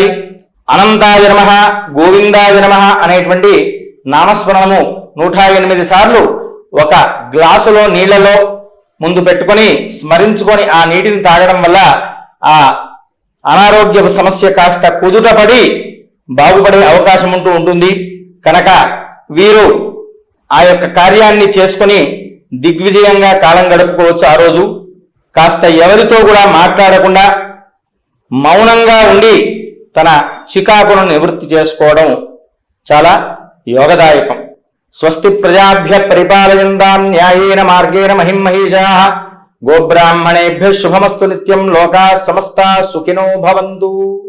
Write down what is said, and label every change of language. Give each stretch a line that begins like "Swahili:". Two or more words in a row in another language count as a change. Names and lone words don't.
Sanskrit: అనంతాయ నమః, గోవిందాయ నమః
Telugu: అనేటువంటి నామస్మరణము 108 సార్లు ఒక గ్లాసులో నీళ్లలో ముందు పెట్టుకొని స్మరించుకొని ఆ నీటిని తాగడం వల్ల ఆ అనారోగ్య సమస్య కాస్త కుదుటపడి బాగుపడే అవకాశం ఉంటుంది కనుక వీరు ఆ యొక్క కార్యాన్ని చేసుకొని దిగ్విజయంగా కాలం గడుపుకోవచ్చు. ఆ రోజు కాస్త ఎవరితో కూడా మాట్లాడకుండా మౌనంగా ఉండి తన చికాకును నివృత్తి చేసుకోవడం చాలా యోగదాయకం.
Sanskrit: స్వస్తి ప్రజాభ్య పరిపాలయంతాం న్యాయేన మార్గేణ మహిం మహేషాః గోబ్రాహ్మణేభ్యः శుభమస్తు నిత్యం. లోకాः సమస్తాः సుఖినో భవంతు.